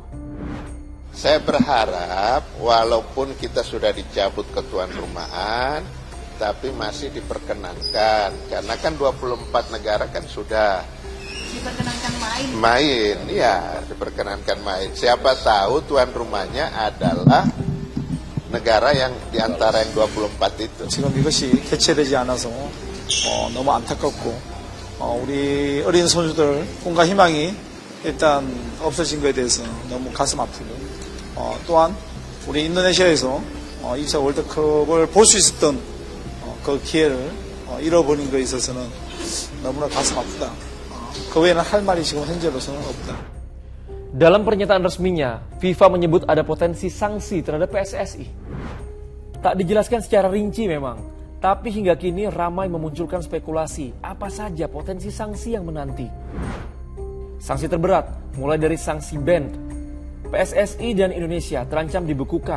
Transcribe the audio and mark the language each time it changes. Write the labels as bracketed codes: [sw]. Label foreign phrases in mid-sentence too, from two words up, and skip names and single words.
[id] Saya berharap walaupun kita sudah dicabut ketuan rumahan, tapi masih diperkenankan. Karena kan 24 negara kan sudah diperkenankan main, ya diperkenankan main. Siapa tahu tuan rumahnya adalah negara yang diantara yang 24 itu. [ko] 지금 이것이 개최되지 않아서 너무 안타깝고 우리 어린 선수들 꿈과 희망이 일단 없어진 것에 대해서 너무 가슴 아프고 또한 우리 인도네시아에서 2차 월드컵을 볼 수 있었던 그 기회를 잃어버린 것에 있어서는 너무나 가슴 아프다. 그 외에는 할 말이 지금 현재로서는 없다. [id] Dalam pernyataan resminya, FIFA menyebut ada potensi sanksi terhadap PSSI. Tak dijelaskan secara rinci memang, tapi hingga kini ramai memunculkan spekulasi apa saja potensi sanksi yang menanti. Sanksi terberat, mulai dari sanksi ban, PSSI dan Indonesia terancam dibekukan.